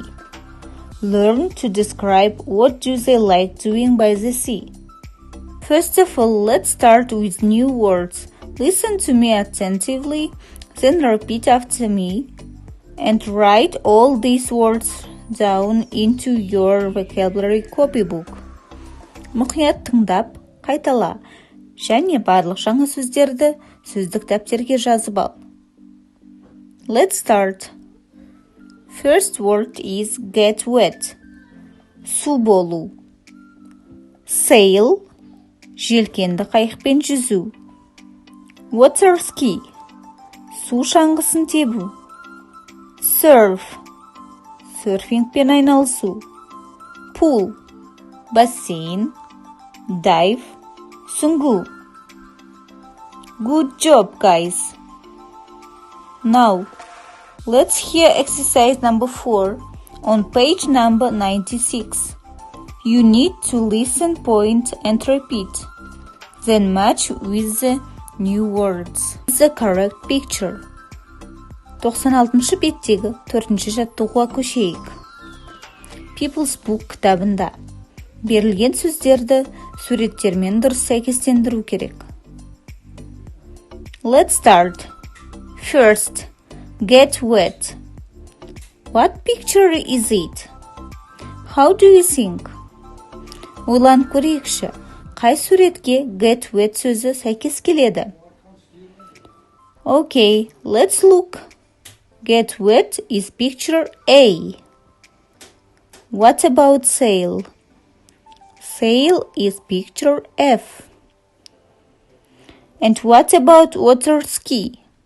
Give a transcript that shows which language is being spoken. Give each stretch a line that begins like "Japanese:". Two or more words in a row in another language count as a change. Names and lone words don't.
English: Learn to describe what do they like doing by the sea. First of all, let's start with new words. Listen to me attentively, then repeat after me and write all these words down into your vocabulary copybook.
Kazakh: Мұқият тыңдап, қайтала, және барлық жаңа сөздерді сөздік дәптерге жазып ал.
English: Let's start. First word is get wet.
Kazakh: Су болу. Sail. Желкенді қайықпен жүзу.
English: Water ski.
Kazakh: Су шаңғысын тебу. Surf. Серфингпен айналысу.
English: Pool. Бассейн. Dive.
Kazakh: Сүңгу.
English: Good job, guys. Now, let's hear exercise number 4 on page number 96. You need to listen, point, and repeat. Then match with the new words. The correct picture.
Kazakh: 96 беттегі 4-ші жаттығуға көшейік. People's Book кітабында берілген сөздерді суреттермен дұрыс сәйкестендіру керек.
English: Let's start. First, get wet. What picture is it? How do you think?
Kazakh: Ойланып көрейікші, қай суретке
English: get wet
Kazakh: сөзі сәйкес келеді?
English: Okay, let's look. Get wet is picture A. What about sail? Sail is picture F. And what about water ski?